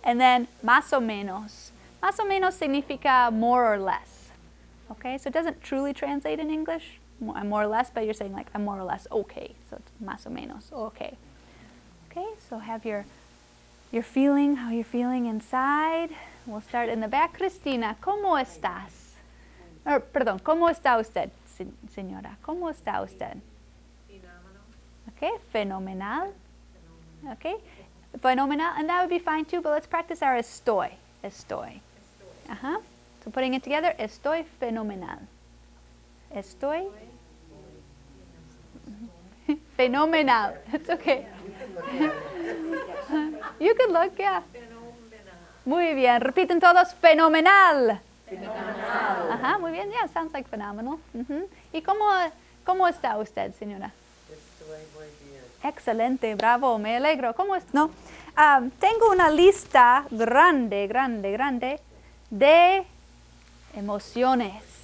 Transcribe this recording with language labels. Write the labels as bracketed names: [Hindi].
[English] And then [Spanish] más o menos. Más o menos significa [English] more or less. Okay, so it doesn't truly translate in English. I'm more or less, but you're saying like I'm more or less okay. So it's [Spanish] más o menos [English] okay. Okay, so have your feeling, how you're feeling inside. We'll start in the back. Cristina, [Spanish] ¿cómo estás? Perdón, ¿cómo está usted, señora? ¿Cómo está usted? Okay, fenomenal. [English] Okay, fenomenal, and that would be fine too, but let's practice our estoy. Estoy. So putting it together, [Spanish] estoy fenomenal. Estoy fenomenal. [English] It's okay. You can look, yeah. [Spanish] Muy bien. Repiten todos, fenomenal. Fenomenal. Muy bien. [English] Yeah, sounds like phenomenal. [Spanish] ¿Y cómo está usted, señora? Estoy muy bien. Excelente, bravo, me alegro. ¿Cómo es? No. Tengo una lista grande de emociones.